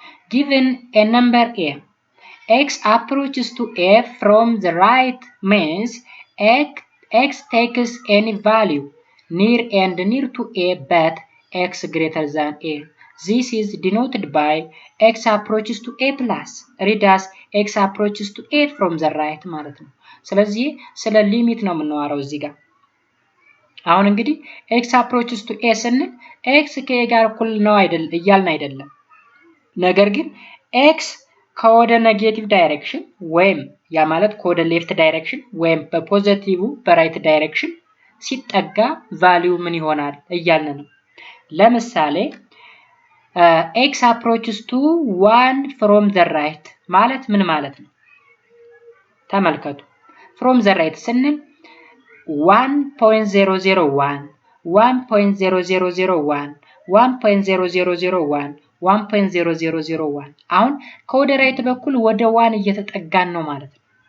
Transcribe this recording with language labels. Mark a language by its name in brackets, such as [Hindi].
[English] Given a number a, x approaches to a from the right means x takes any value near and near to a but x greater than a. This is denoted by x approaches to a plus. Read as x approaches to a from the right [Amharic] ማለት ነው። ስለዚህ ስለ ሊሚት ነው የምናወራው እዚህ ጋር። አሁን እንግዲህ [English] x approaches to a [Amharic] ስንል x ከa ጋር እኩል ነው እያልን አይደለም። ነገር ግን x ከወደ ኔጌቲቭ ዳይሬክሽን ወይም ያ ማለት ከወደ ሌፍት ዳይሬክሽን ወይም በፖዚቲቭ በራይት ዳይሬክሽን ሲጠጋ ቫልዩ ምን ይሆናል እያልን ነው። ለምሳሌ [English] x approaches to 1 from the right [Amharic] ማለት ምን ማለት ነው? ተመልከቱ። [English] from the right [Amharic] ስንል 1.001 1.0001 1.0001 1.0001 አሁን ከወደ ራይት በኩል ወደ 1 እየተጠጋን ነው ማለት ነው።